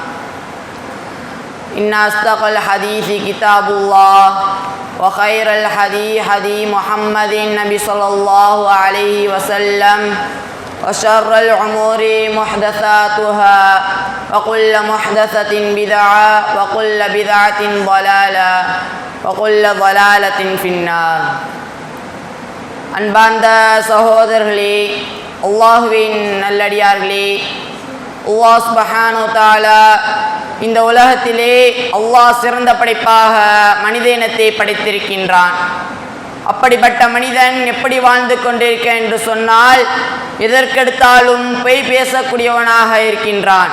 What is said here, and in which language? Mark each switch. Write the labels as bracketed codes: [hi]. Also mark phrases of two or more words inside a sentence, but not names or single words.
[ar] إن أصدق الحديث كتاب الله وخير الحديث حديث محمد النبي صلى الله عليه وسلم وشر الأمور محدثاتها وكل محدثة بدعة وكل بدعة ضلالة وكل ضلالة في النار. [ta] அன்பார்ந்த சகோதரர்களே, அல்லாஹ்வின் நல்லடியார்களே, அல்லாஹ் [ar] سبحانه وتعالى [ta] இந்த உலகத்திலே அல்லாஹ் சிறந்த படைப்பாக மனித இனத்தை படைத்திருக்கின்றான். அப்படிப்பட்ட மனிதன் எப்படி வாழ்ந்து கொண்டிருக்க என்று சொன்னால், எதற்கெடுத்தாலும் பொய் பேசக்கூடியவனாக இருக்கின்றான்.